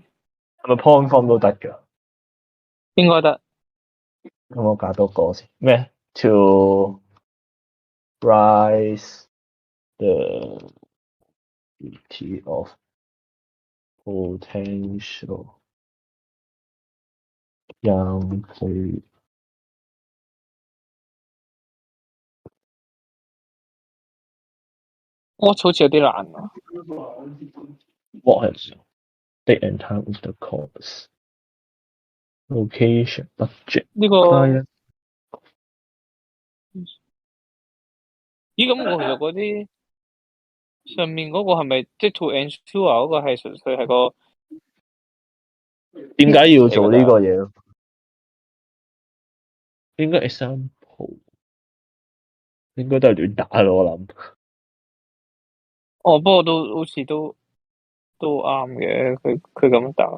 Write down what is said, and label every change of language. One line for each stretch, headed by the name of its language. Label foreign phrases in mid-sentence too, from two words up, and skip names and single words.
Cantonese: 係咪
English: point form
Cantonese: 都得㗎？應該得。咁我加多個先。咩？
English: To rise the ability of potential young players.
Cantonese: 我好似有啲難啊。
English: What is date and time of the course? Location, budget,
Cantonese: 呢個 client. 咦咁我其實嗰啲上面嗰個係咪即係
English: to ensure
Cantonese: 嗰個係純粹係個點解要做呢個嚟㗎咋？嘢？應該 example 應該都係亂打咯，我諗。哦，不過都好似都啱嘅，佢咁打。